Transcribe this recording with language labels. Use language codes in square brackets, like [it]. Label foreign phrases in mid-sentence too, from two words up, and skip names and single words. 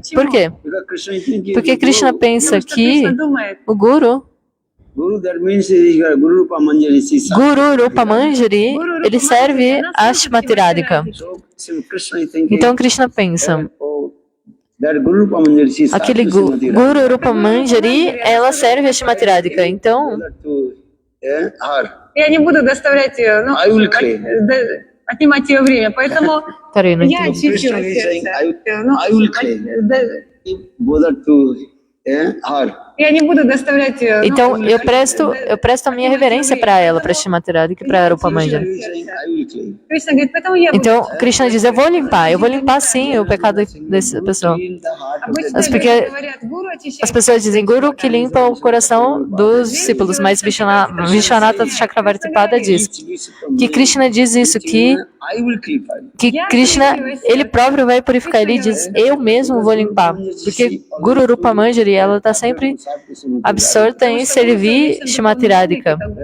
[pt] Por quê? Porque Krishna pensa que o Guru, Guru Rupa Manjari, ele serve a Shrimati-Radhika. Então Krishna pensa: aquele Guru Rupa Manjari, ela serve a Shrimati-Radhika. Então, [ru] Я не буду доставлять ее, ну, отнимать ее время, поэтому [pt] peraí, não [ru] я [pt] entendi. [ru] очищу сердце. Ну, [en] I will claim. Bother to her [ru] Я не буду доставлять... [pt] Então, eu presto a minha reverência para ela, para Shrimati Radhika e para Rupa Manjari. [ru] Кришна говорит, поэтому я буду... [pt] Então, Krishna diz, eu vou limpar sim o pecado dessa pessoa. [ru] Обычно [pt] Porque [ru] люди говорят, гуру очищает. [pt] as pessoas dizem Guru que limpa o coração dos discípulos, mas Vishwanatha Chakravarti Pada diz que Krishna diz isso, que Krishna, ele próprio vai purificar. Ele diz, eu mesmo vou limpar. Porque Guru Rupa Manjari, ela está sempre absorta em servir Shrimati Radhika.